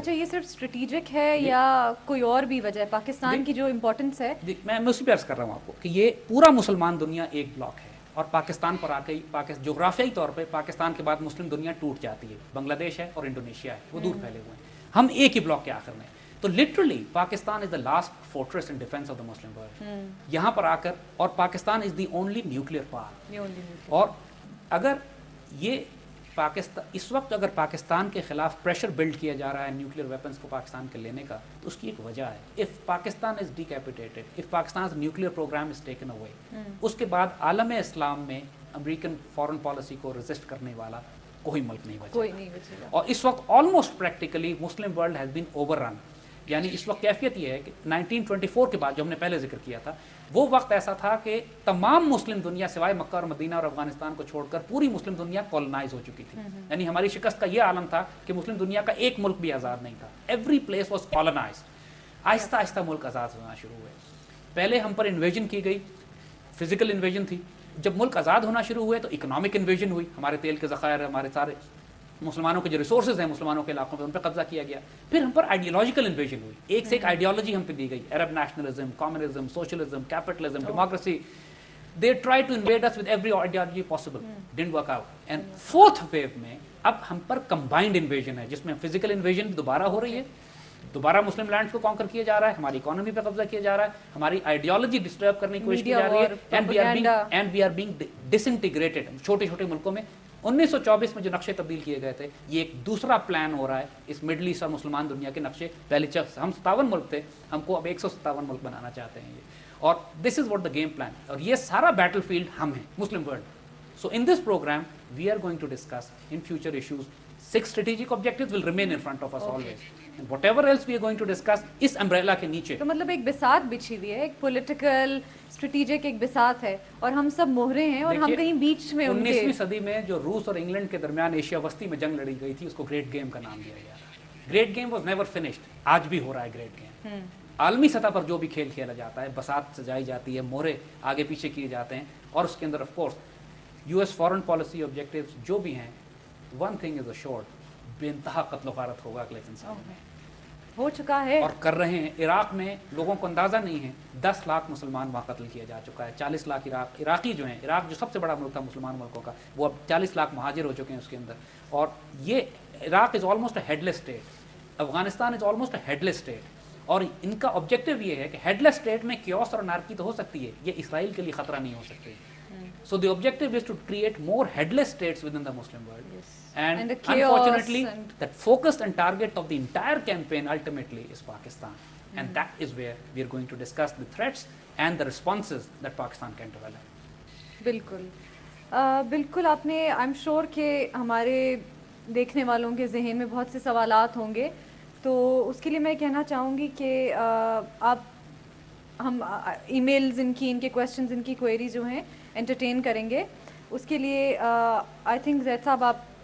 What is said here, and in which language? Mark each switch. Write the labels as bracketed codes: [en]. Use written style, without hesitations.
[ur] اچھا, یہ صرف اسٹریٹجک ہے یا کوئی اور بھی وجہ ہے پاکستان کی جو امپورٹنس ہے؟ میں اسی پہ عرض کر رہا ہوں آپ کو کہ یہ پورا مسلمان دنیا ایک بلاک ہے, اور پاکستان پر آ کے جغرافیائی طور پہ پاکستان کے بعد مسلم دنیا ٹوٹ جاتی ہے. بنگلہ دیش ہے اور انڈونیشیا ہے, وہ دور پھیلے ہوئے ہیں, ہم ایک ہی بلاک کے آخر میں. [en] تو literally Pakistan is the last fortress in defence of the Muslim world. [ur] یہاں پر آ کر, اور [en] Pakistan is the only nuclear power. [ur] اور اگر یہ پاکستان اس وقت اگر پاکستان کے خلاف پریشر بلڈ کیا جا رہا ہے نیوکلیئر ویپنس کو پاکستان کے لینے کا, تو اس کی ایک وجہ ہے. [en] if Pakistan is decapitated, if Pakistan nuclear programme is taken away, [ur] اس کے بعد عالم اسلام میں امریکن فارن پالیسی کو ریزسٹ کرنے والا کوئی ملک نہیں بچے گا. اور اس وقت [en] Almost practically Muslim world has been overrun. [ur] یعنی اس وقت کیفیت یہ ہے کہ 1924 کے بعد جو ہم نے پہلے ذکر کیا تھا, وہ وقت ایسا تھا کہ تمام مسلم دنیا سوائے مکہ اور مدینہ اور افغانستان کو چھوڑ کر پوری مسلم دنیا کولونائز ہو چکی تھی. یعنی ہماری شکست کا یہ عالم تھا کہ مسلم دنیا کا ایک ملک بھی آزاد نہیں تھا. [en] Every place was colonised. [ur] آہستہ آہستہ ملک آزاد ہونا شروع ہوئے. پہلے ہم پر انویژن کی گئی, فزیکل انویژن تھی. جب ملک آزاد ہونا شروع ہوئے تو اکنامک انویژن ہوئی. ہمارے تیل کے ذخائر, ہمارے سارے مسلمانوں کے جو ریسورسز ہیں مسلمانوں کے علاقوں پہ, ان پہ قبضہ کیا گیا. پھر ہم پر آئیڈیالوجیکل انویژن ہوئی. ایک سے ایک آئیڈیالوجی ہم پہ دی گئی, عرب nationalism, communism, socialism, capitalism, democracy. [en] They tried to invade us with every ideology possible. Didn't work out. And fourth wave [ur] میں اب ہم پر [en] combined invasion [ur] ہے, جس میں [en] physical invasion [ur] دوبارہ ہو رہی ہے, دوبارہ مسلم لینڈز کو کانکر کیا جا رہا ہے, ہماری اکانومی پہ قبضہ کیا جا رہا ہے, ہماری آئیڈیالوجی ڈسٹرب کرنے کی کوشش کی جا رہی ہے, [en] and we are being disintegrated. [ur] چھوٹے چھوٹے ملکوں میں 1924 میں جو نقشے تبدیل کیے گئے تھے, یہ ایک دوسرا پلان ہو رہا ہے اس مڈل ایسٹ اور مسلمان دنیا کے نقشے. پہلے ہم 57 ملک تھے, ہم کو اب 157 ملک بنانا چاہتے ہیں یہ. اور [en] this is what the game plan, [ur] اور یہ سارا بیٹل فیلڈ ہم ہیں, Muslim world. [en] So in this programme we are going to discuss in future issues. 6 strategic objectives will remain in front of us always. And whatever else we are going to discuss [ur] اس umbrella کے نیچے. تو مطلب ایک بساط بچھی ہوئی ہے, ایک political strategic ایک بساط ہے, اور ہم سب موہرے ہیں, اور ہم کہیں بیچ میں. 19ویں صدی میں جو روس اور انگلینڈ کے درمیان ایشیا وسطی میں جنگ لڑی گئی تھی, اس کو گریٹ گیم کا نام دیا گیا تھا. [en] Great game was never finished. [ur] آج بھی ہو رہا ہے گریٹ گیم. عالمی سطح پر جو بھی کھیل کھیلا جاتا ہے, بساط سجائی جاتی ہے, مورے آگے پیچھے کیے جاتے ہیں, اور اس کے اندر of course US foreign policy objectives جو بھی ہیں, [en] one thing is assured, [ur] بے انتہا قتل و غارت ہوگا اگلے 3 سال میں. ہو چکا ہے اور کر رہے ہیں. عراق میں لوگوں کو اندازہ نہیں ہے, 10 لاکھ مسلمان وہاں قتل کیا جا چکا ہے. 40 لاکھ عراقی جو ہیں, عراق جو سب سے بڑا ملک تھا مسلمان ملکوں کا, وہ اب 40 لاکھ مہاجر ہو چکے ہیں اس کے اندر. اور یہ [en] Iraq is almost a headless state, Afghanistan is almost a headless state. [ur] اور ان کا آبجیکٹو یہ ہے کہ ہیڈ لیس اسٹیٹ میں کیوس اور انارکی تو ہو سکتی ہے, یہ اسرائیل کے لیے خطرہ نہیں ہو سکتی. [en] So the objective is to create more headless states within the Muslim world. Yes. And unfortunately, that focus and target of the entire campaign ultimately is Pakistan. And that is where we are going to discuss the threats and the responses that Pakistan can develop. [ur] بالکل بالکل. آپ نے [en] I am sure [ur] کہ ہمارے دیکھنے والوں کے ذہن میں بہت سے سوالات ہوں گے, تو اس کے لیے میں کہنا چاہوں گی کہ آپ ہم ای میلز ان کے کویشچنز, ان کی کوئریز جو ہیں انٹرٹین کریں گے. اس کے لیے [en] I think [ur] زید صاحب آپ